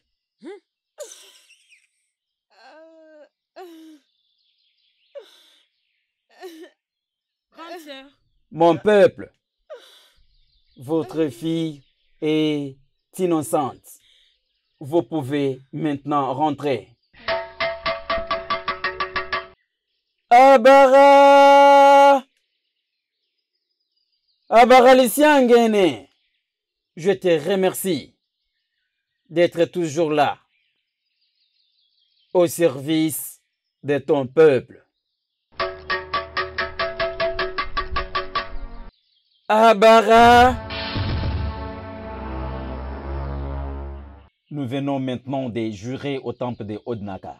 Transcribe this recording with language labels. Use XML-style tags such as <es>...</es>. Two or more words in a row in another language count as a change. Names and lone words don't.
<fr>Grande sœur. Mon peuple, votre fille est innocente. Vous pouvez maintenant rentrer. Abara! Abara Lissiangene, je te remercie d'être toujours là, au service de ton peuple. Abara! Nous venons maintenant de jurer au temple de Odnaka.</fr>